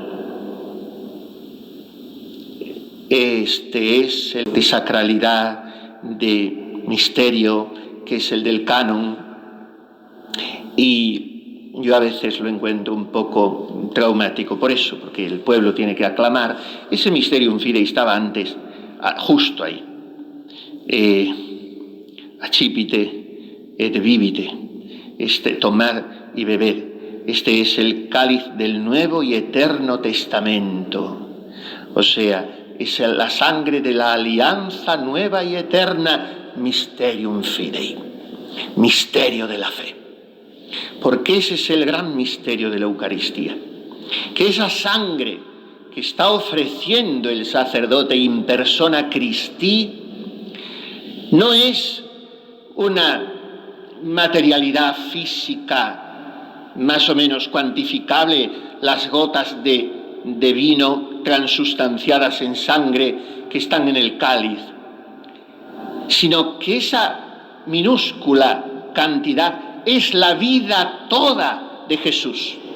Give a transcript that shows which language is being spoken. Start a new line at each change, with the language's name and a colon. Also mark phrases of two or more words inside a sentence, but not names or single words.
Spanish: Este es el de sacralidad, de misterio, que es el del canon, y yo a veces lo encuentro un poco traumático por eso, porque el pueblo tiene que aclamar. Ese
Latin: Mysterium Fidei
Spanish: estaba antes, justo ahí.
Latin: Accipite et vivite,
Spanish: tomad y bebed. Este es el cáliz del Nuevo y Eterno Testamento. O sea, es la sangre de la alianza nueva y eterna,
Latin: Mysterium Fidei,
Spanish: misterio de la fe. Porque ese es el gran misterio de la Eucaristía, que esa sangre que está ofreciendo el sacerdote
Latin: in persona Christi
Spanish: no es una materialidad física más o menos cuantificable, las gotas de vino transustanciadas en sangre que están en el cáliz, sino que esa minúscula cantidad es la vida toda de Jesús,